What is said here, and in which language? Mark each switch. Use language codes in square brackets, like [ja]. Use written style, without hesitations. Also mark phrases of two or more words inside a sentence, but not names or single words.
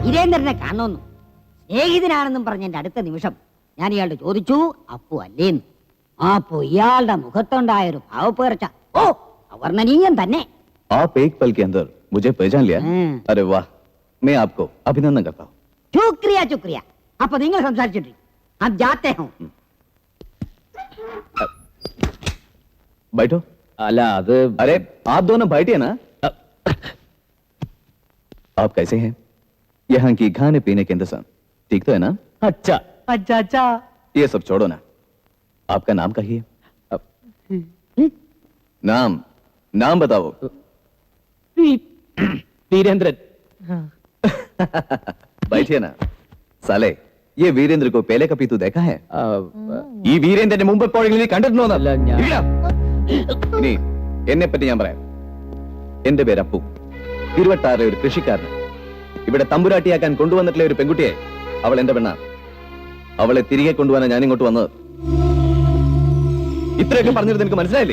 [ml] വീരേന്ദ്രനെ കാണുന്നു. സ്നേഹിതനാണെന്നും പറഞ്ഞ എന്റെ അടുത്ത നിമിഷം ഞാൻ ഇയാളുടെ ചോദിച്ചു, അപ്പു അല്ലേന്ന്. അപ്പോ ഇയാളുടെ മുഖത്തുണ്ടായ ഒരു ഭാവപ്പേർച്ച ഓ അവർണ്ണനീയം തന്നെ. [hi] आप एक पल के अंदर मुझे पहचान लिया। अरे वाह, मैं आपको अभिनंदन करता हूँ। शुक्रिया शुक्रिया. [ml] അപ്പൊ നിങ്ങൾ സംസാരിച്ചിട്ട് അത് [hi] जाते हो. बैठो। [ml] അല്ല അത് [hi] अरे आप दोनों बैठिए ना। आप कैसे हैं? यहाँ की खाने पीने के इंतजाम ठीक तो है ना? അച്ഛാ अच्छा अच्छा. ये सब छोड़ो ना, आपका नाम कहिए। नाम नाम बताओ। വീരേന്ദ്രൻ. बैठिए ना। साले, ये वीरेंद्र को पहले कभी तू देखा है? [ml] ആ, ഈ വീരേന്ദ്രന്റെ മുമ്പ് എപ്പോഴെങ്കിലും നീ കണ്ടിട്ടുണ്ടോ? അല്ല, ഞാൻ- ഇനി എന്നെ പറ്റി ഞാൻ പറയാം. എന്റെ പേര് അപ്പു, തിരുവട്ടാറിലെ ഒരു കൃഷിക്കാരന്. ഇവിടെ തമ്പുരാട്ടിയാക്കാൻ കൊണ്ടുവന്നിട്ടുള്ള ഒരു പെൺകുട്ടിയെ, അവൾ എന്റെ പെണ്ണ. അവളെ തിരികെ കൊണ്ടുപോകാൻ ഞാൻ ഇങ്ങോട്ട് വന്നത്. ഇത്രയൊക്കെ പറഞ്ഞിട്ട് നിനക്ക് മനസ്സിലായില്ലേ?